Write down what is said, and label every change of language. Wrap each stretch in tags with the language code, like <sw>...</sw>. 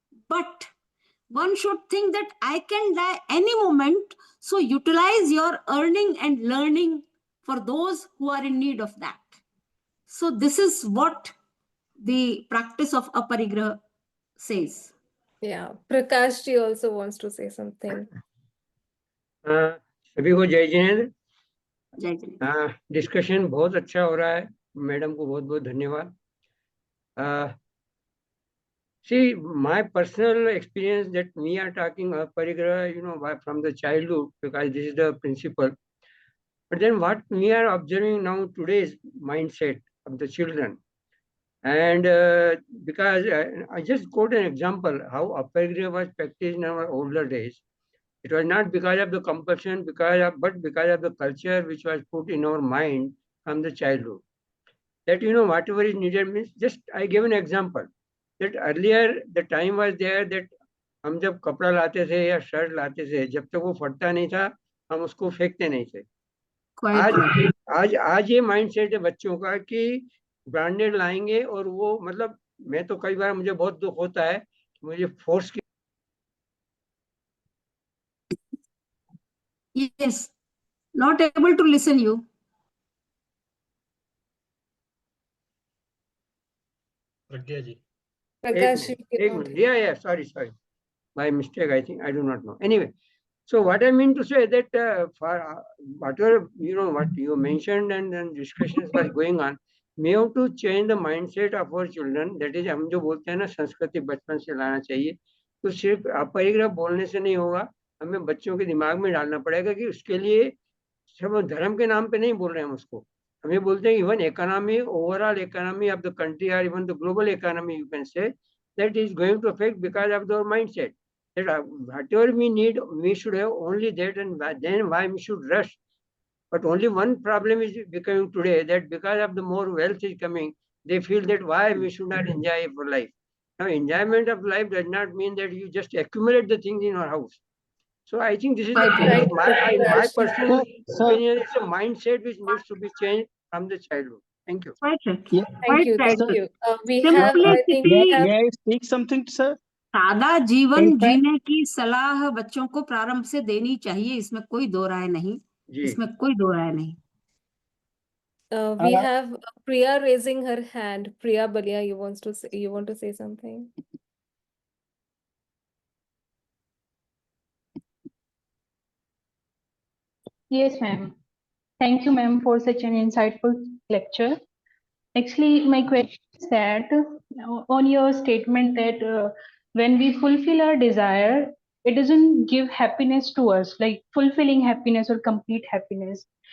<en>But one should think that I can die any moment. So utilize your earning and learning for those who are in need of that. So this is what the practice of aparigraha says. Yeah, Prakash ji also wants to say something.</en> <hi>सभी को जय जिनेंद्र। जय Jinendra. Discussion बहुत अच्छा हो रहा है, madam को बहुत बहुत धन्यवाद।</hi> <en>See, my personal experience that we are talking aparigraha, from the childhood, because this is the principle. But then what we are observing now today's mindset of the children, and because I just quote an example how aparigraha was practiced in our older days. It was not because of the compulsion, but because of the culture which was put in our mind from the childhood. That whatever is needed means, just I give an example. That earlier the time was there that</en> <hi>हम जब कपड़ा लाते थे या shirt लाते थे, जब तक वो फटता नहीं था हम उसको फेंकते नहीं थे। आज ये माइंडसेट है बच्चों का कि ब्रांडेड लाएंगे और वो मतलब मैं तो कई बार मुझे बहुत दुख होता है कि मुझे फोर्स की।</hi> <en>Yes, not able to listen you.</en> <hi>Pragya ji.</hi> <en>Prakash ji</en> <hi>एक</hi> <en>cannot</en> <hi>minute,</hi> <en>yeah, sorry, by mistake, I think, I do not know. Anyway, so what I mean to say that for whatever what you mentioned and then discussions was going on, we have to change the mindset of our children. That is,</en> <hi>हम जो बोलते हैं ना संस्कृति बचपन से लाना चाहिए, तो सिर्फ अपरिग्रह बोलने से नहीं होगा, हमें बच्चों के दिमाग में डालना पड़ेगा कि उसके लिए सब धर्म के नाम पे नहीं बोल रहे हैं हम उसको, हमें बोलते हैं</hi> <en>even economy, overall economy of the country</en> <hi>और</hi> <en>Even the global economy you can say, that is going to affect because of their mindset. That whatever we need, we should have only that, and then why we should rush. But only one problem is becoming today, that because of the more wealth is coming, they feel that why we should not enjoy for life. Now, enjoyment of life does not mean that you just accumulate the things in your house. So I think this is my personal opinion. It's a mindset which needs to be changed from the childhood. Thank you. Thank you. We Simplicity, have, I think we have. May I speak something, sir?</en> <hi>सादा जीवन</hi> <en>In fact-</en> <hi>जीने की सलाह बच्चों को प्रारंभ से देनी चाहिए, इसमें कोई दो राय नहीं, इसमें कोई दो राय नहीं।</hi> <en>We have Priya raising her hand. Priya Balia, you want to say something? Yes, ma'am. Thank you, ma'am, for such an insightful lecture. Actually, my question is that on your statement that when we fulfill our desire, it doesn't give happiness to us, like fulfilling happiness or complete happiness.</en>